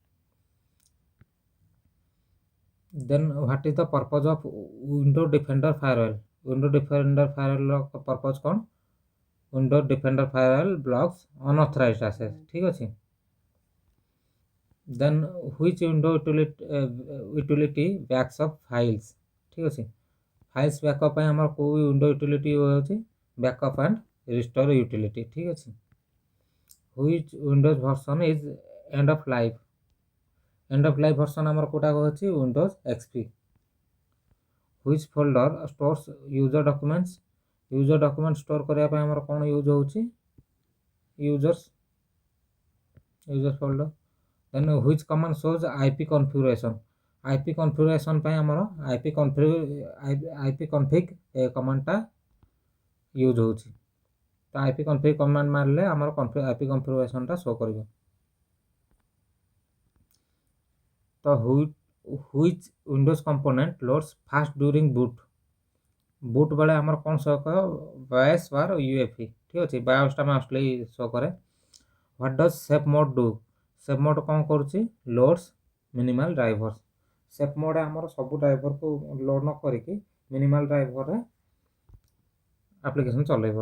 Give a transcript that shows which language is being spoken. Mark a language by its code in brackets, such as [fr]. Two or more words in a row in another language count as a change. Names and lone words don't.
[en] Then what is the purpose of Window Defender Firewall? [or] ୱିଣ୍ଡୋ ଡିଫେଣ୍ଡର ଫାୟାରୱାଲ୍ର ପର୍ପଜ୍ କ'ଣ? [en] Window Defender Firewall blocks unauthorized access. [or] ଠିକ୍ ଅଛି। [en] ଦେନ୍ which window utility backs up files? [or] ଠିକ୍ ଅଛି। [en] files backup [or] ପାଇଁ ଆମର କୋଉ [en] window utility [or] ହେଉଛି? [en] backup and restore utility. [or] ଠିକ୍ ଅଛି। [en] which Windows version is end of life? end of life version [or] ଆମର କୋଉଟା ହେଉଛି? ୱିଣ୍ଡୋଜ୍ XP। [en] which folder stores user documents? user document store [or] କରିବା ପାଇଁ ଆମର କ'ଣ ୟୁଜ୍ ହେଉଛି? [en] Users folder. ଦେନ୍ which command shows IP configuration? IP configuration [or] ପାଇଁ ଆମର [en] IP config [or] କମାଣ୍ଡଟା ୟୁଜ୍ ହେଉଛି। ତ [en] IP config [or] କମାଣ୍ଡ ମାରିଲେ ଆମର [en] IP configuration [or] ଟା ଶୋ କରିବ। [en] ତ which Windows component loads fast during boot? [or] ବୁଟ୍ ବେଳେ ଆମର କ'ଣ ଶୋ କରେ? ବାୟସ୍ ବାର UEFI। ଠିକ୍ ଅଛି। ବାୟସ୍ଟା ମୋଷ୍ଟଲି ଶୋ କରେ। [en] what does safe mode do? safe mode [or] କ'ଣ କରୁଛି? [en] loads minimal drivers. safe mode [or] ଆମର ସବୁ ଡ୍ରାଇଭରକୁ ଲୋଡ୍ ନ କରିକି [en] minimal driverରେ [or] ଆପ୍ଲିକେସନ୍ ଚଲେଇବ।